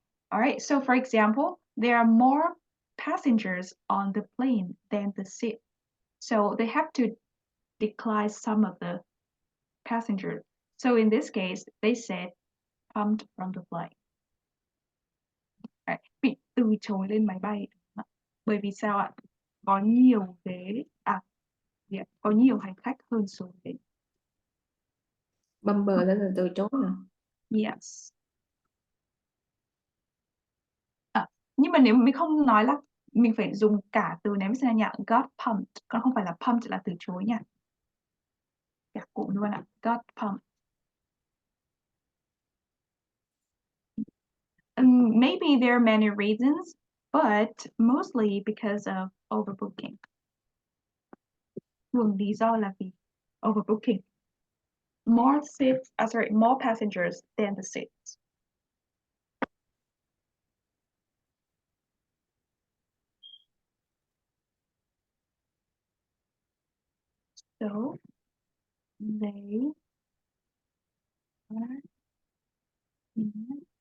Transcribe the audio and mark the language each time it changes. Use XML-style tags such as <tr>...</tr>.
<en>All right, so for example, there are more passengers on the plane than the seat. So they have to decline some of the passengers. So in this case, they said pumped from the flight.</en> <vi>Đấy, bị từ chối lên máy bay. Bởi vì sao ạ? Có nhiều ghế có nhiều hành khách hơn số ghế. Bumper đó là từ chối nè.</vi> <en>Yes.</en> <vi>Nhưng mà nếu mình không nói là mình phải dùng cả từ này mới xem nhạc got pumped, còn không phải là pumped là từ chối nha. Cả cụm luôn ạ.</vi> <en>Got pumped. Maybe there are many reasons, but mostly because of overbooking.</en> <vi>Thường lý do là vì overbooking.</vi> <en>More passengers than the seats. So they are not.</en>